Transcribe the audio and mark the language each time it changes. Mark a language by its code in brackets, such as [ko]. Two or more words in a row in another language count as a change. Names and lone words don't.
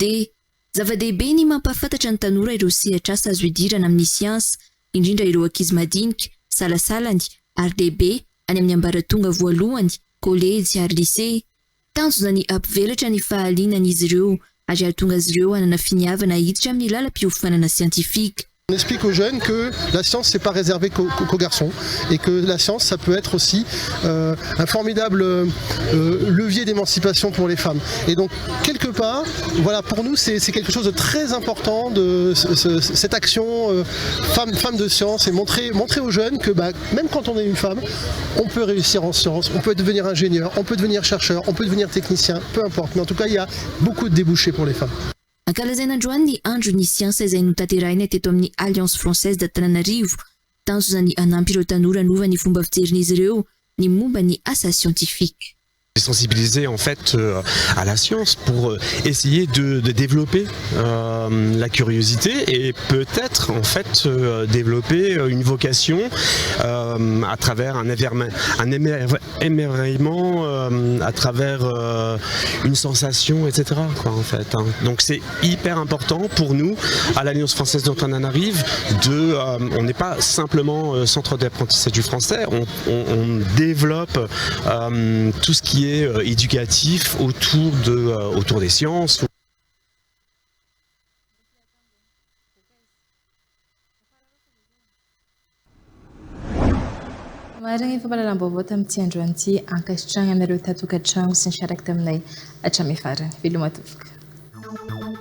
[mg] Zava-dehibe ny mampahafantatra ny tanora ireo sehatra asa azo idirana amin'ny siansa indrindra ireo ankizy madinika, salasalany ary lehibe any amin'ny ambaratonga voalohany, kolejy ary lycée. Tanjona ny ampivelatra ny fahalinan'izy ireo ary ahatonga azy ireo hanana finiavana hiditra amin'ny lalam-piofanana scientifique. [fr] On explique aux jeunes que la science c'est pas réservé qu'aux garçons et que la science ça peut être aussi un formidable levier d'émancipation pour les femmes. Et donc quelque part, voilà, pour nous c'est quelque chose de très important de cette action femme de science et montrer aux jeunes que même quand on est une femme, on peut réussir en science, on peut devenir ingénieur, on peut devenir chercheur, on peut devenir technicien, peu importe. Mais en tout cas, il y a beaucoup de débouchés pour les femmes. [mg] Ankalazaina androany ny andro ny siansa izay notanterahina teto amin'ny Alliance Française d'Antananarivo. Tanjona ny anampy ireo tanora nova ny fomba fijerin'izy ireo ny momba ny asa scientifique. [fr] Sensibiliser en fait à la science pour essayer de développer la curiosité et peut-être en fait développer une vocation à travers un émerveillement, à travers une sensation, etc. quoi, en fait, hein. Donc c'est hyper important pour nous à l'Alliance Française d'Antananarive on n'est pas simplement centre d'apprentissage du français, on développe tout ce qui est éducatif autour des sciences. [mg] Marigny efa malalam-baovao tamin'ity androany ity ankasitrana aminareo tatokantrano sy ny sarakta aminay hatramin'ny farany. Veloma tovoka.